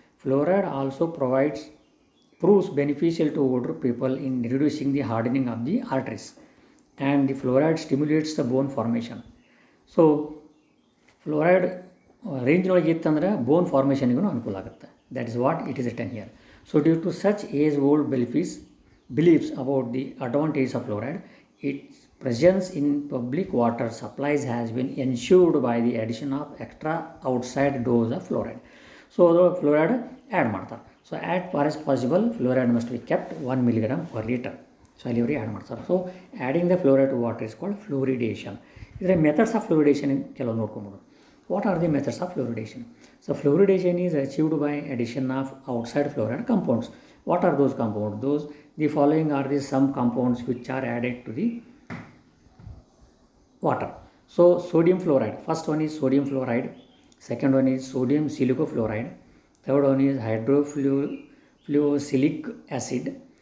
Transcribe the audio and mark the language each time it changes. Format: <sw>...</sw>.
<en>Fluoride also proves beneficial to older people in reducing the hardening of the arteries, and the fluoride stimulates the bone formation.</en> <kn>So fluoride range ಒಳಗೆ ಇತ್ತಂದ್ರೆ ಬೋನ್ ಫಾರ್ಮೇಷನ್ಗೂ ಅನುಕೂಲ ಆಗುತ್ತೆ.</kn> <en>That is what it is written here. So due to such age old beliefs about the advantage of fluoride, its presence in public water supplies has been ensured by the addition of extra outside dose of fluoride. So fluoride add ಮಾಡ್ತಾರೆ. So as far as possible fluoride must be kept 1 milligram per liter. So</en> <kn>ಅಲ್ಲಿ add ಮಾಡ್ತಾರೆ.</kn> <en>So adding the fluoride to water is called fluoridation.</en> <kn>ಇದರ</kn> <en>methods of fluoridation</en> <kn>ಕೆಲವು ನೋಡ್ಕೊಂಬೋದು.</kn> <en>What are the methods of fluoridation? So fluoridation is achieved by addition of outside fluoride compounds. What are those compounds? The following are the some compounds which are added to the water. So sodium fluoride, first one is sodium fluoride, second one is sodium silicofluoride, third one is hydrofluorosilicic acid.</en>